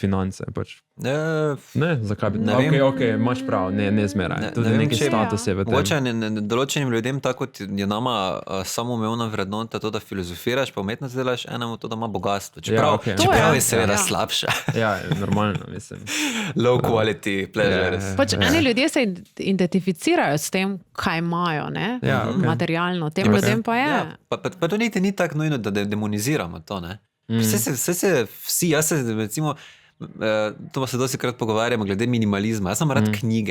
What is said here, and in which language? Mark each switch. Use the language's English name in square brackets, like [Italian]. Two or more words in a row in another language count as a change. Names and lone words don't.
[Slovenian] Finance, pač. Ne, zakaj bi... Ok, imaš prav, ne zmeraj. Tudi neki status je v tem. Mogoče določenim ljudem, tako kot je nama samoumevna vrednota to, da filozofiraš, pa umetnost delaš, enemu to, da ima bogatstvo. Čeprav je seveda slabša. Ja, normalno, mislim. [English] Low quality pleasures. [Slovenian] Pač eni ljudje se identificirajo s tem, kaj imajo, ne? Materialno. Tem ljudem pa je. Pa to niti ni tako nujno, da demoniziramo to, ne? Vsi, jaz se recimo, to se dosti krat pogovarjamo glede minimalizma, jaz sem rad knjige.